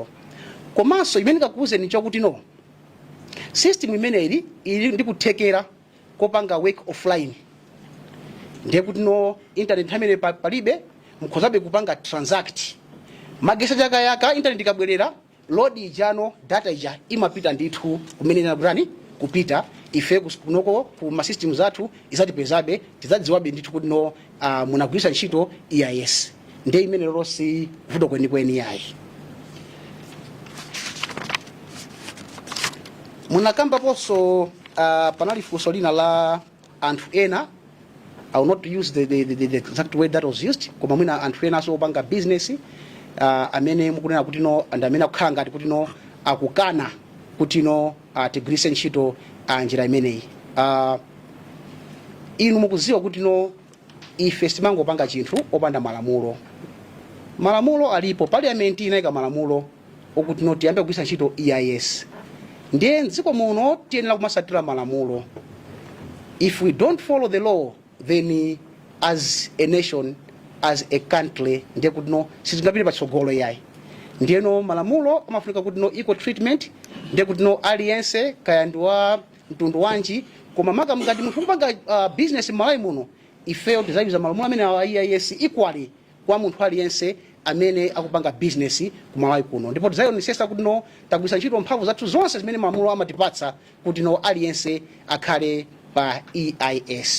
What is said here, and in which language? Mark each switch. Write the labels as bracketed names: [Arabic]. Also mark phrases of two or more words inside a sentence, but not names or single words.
[Nyanja] Komanso imene kakuuzeni chokuti no system imeneyi ili ndi kuthekera kopanga [English] work offline, [Nyanja] ndiye kuti no internet amene palibe mukhozabe kupanga transact magesa chakayaka internet ikabwerera load ijano data ija imapita ndithu kumene nakutani kupita ife kunoko ku ma systems athu izatipezabe tizadziwabe ndithu kuti no munagwiritsa ntchito EIS, ndiye imene lonse vuto kwenikweni yayi. Munakamba ponso panali funso lina la anthu ena. [English] I will not use the exact word that was used. [Nyanja] Koma mwina anthu ena so opanga business amene mukunena kuti no and amene akukhala ngati kuti no akukana kuti no tigwiritse ntchito njira imeneyi. Inu mukudziwa kuti no ife simangopanga chinthu opanda malamulo. Malamulo alipo, parliament inayika malamulo okuti no tiyambe kugwiritsa ntchito EIS. Ndiye mdziko muno tiyenera kumasatira malamulo. [English] If we don't follow the law, then as a nation, as a country, [Nyanja] ndiye kuti no sitingapite patsogolo yayi. Ndiye no malamulo amafunika kuti no [English] equal treatment, [Nyanja] ndiye kuti no aliyense kaya ndi wa mtundu wanji, koma maka ngati munthu kupanga business Malawi muno ifeyo tizayiza malamulo amene wa EIS equally kwa munthu aliyense amene akupanga business ku Malawi kuno. Ndipo tizayonesesa kuti no tagwiritsa ntchito mphamvu zathu zonse zimene malamulo amatipatsa kuti no aliyense akhale pa EIS.